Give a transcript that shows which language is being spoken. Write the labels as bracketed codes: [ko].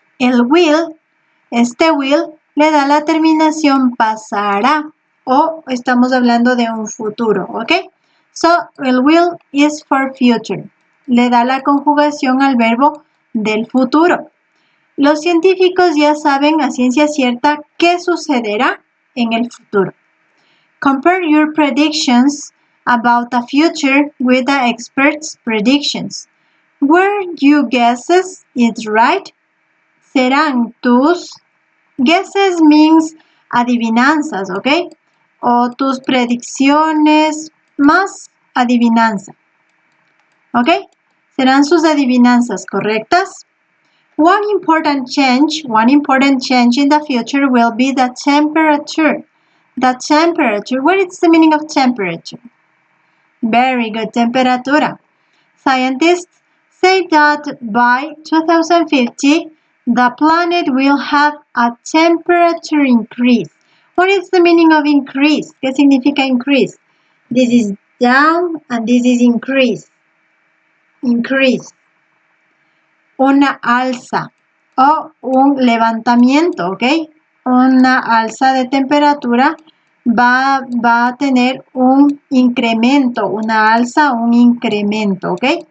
[es] El will, este will, le da la terminación pasará o estamos hablando de un futuro, ¿ok? So, el will [en] is for future. [es] Le da la conjugación al verbo del futuro. Los científicos ya saben a ciencia cierta qué sucederá en el futuro. [en] Compare your predictions about the future with the experts' predictions. Were your guesses is right? [es] ¿Serán tus? [en] Guesses means [es] adivinanzas, ¿ok? O tus predicciones más adivinanza. ¿Ok? ¿Serán sus adivinanzas correctas? [en] One important change in the future will be the temperature. The temperature, what is the meaning of temperature? Very good, temperatura. Scientists say that by 2050, the planet will have a temperature increase. What is the meaning of increase? [es] ¿Qué significa increase? [en] This is down and this is increase. Increase. [es] Una alza o un levantamiento, ¿ok? Una alza de temperatura va a tener un incremento, una alza, un incremento, ¿ok?